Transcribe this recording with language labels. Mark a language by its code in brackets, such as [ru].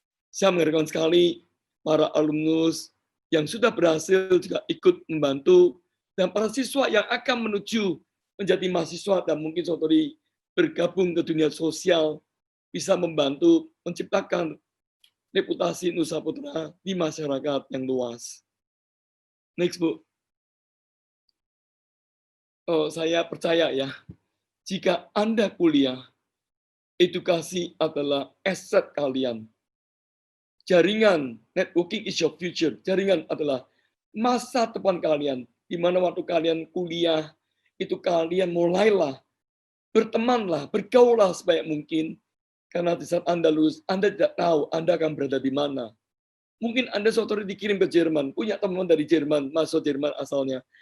[id] Saya mengharapkan sekali para alumnus yang sudah berhasil juga ikut membantu, dan para siswa yang akan menuju menjadi mahasiswa dan mungkin suatu hari bergabung ke dunia sosial, bisa membantu menciptakan reputasi Nusa Putra di masyarakat yang luas. Next, Bu. Saya percaya ya, jika Anda kuliah, edukasi adalah aset kalian. [en] Jaringan, networking is your future. [id] Jaringan adalah masa depan kalian. Di mana waktu kalian kuliah, itu kalian mulailah, bertemanlah, bergaulah sebanyak mungkin. Karena di saat Anda lulus, Anda tidak tahu Anda akan berada di mana. Mungkin Anda suatu hari dikirim ke Jerman, punya teman dari Jerman, masuk Jerman asalnya.